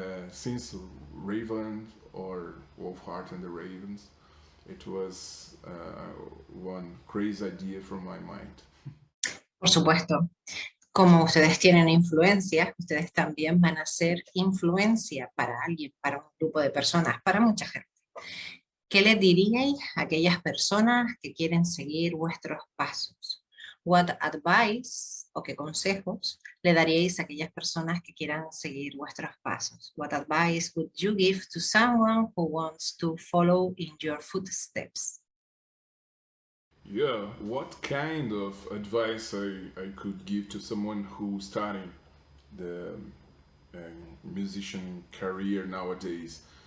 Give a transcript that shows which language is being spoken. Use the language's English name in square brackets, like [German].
[English] Since Raven or WOLFHEART and the Ravens, it was one crazy idea from my mind. [Spanish] Por supuesto, como ustedes tienen influencia, ustedes también van a ser influencia para alguien, para un grupo de personas, para mucha gente. ¿Qué les diríais a aquellas personas que quieren seguir vuestros pasos? [English] What advice [Spanish] o qué consejos le daríais a aquellas personas que quieran seguir vuestros pasos? [English] What advice would you give to someone who wants to follow in your footsteps? Yeah, what kind of advice I could give to someone who's starting the musician career nowadays?